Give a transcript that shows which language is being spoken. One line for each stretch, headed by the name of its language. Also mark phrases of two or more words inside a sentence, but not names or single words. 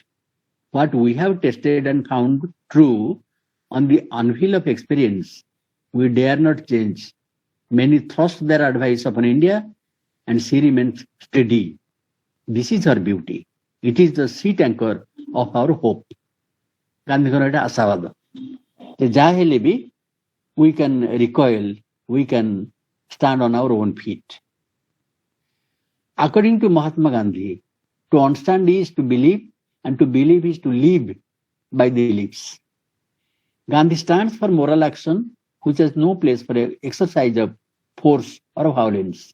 English: What we have tested and found true on the anvil of experience, we dare not change. Many thrust their advice upon India, and she remains steady. This is her beauty. It is the seat anchor of our hope."
Odia: ଗାନ୍ଧୀଙ୍କର ଏଟା ଆଶାବାଦ ଯାହା ହେଲେ ବି
English: we can recoil, we can stand on our own feet. According to Mahatma Gandhi, to understand is to believe, and to believe is to live by the beliefs. Gandhi stands for moral action which has no place for exercise of force or violence.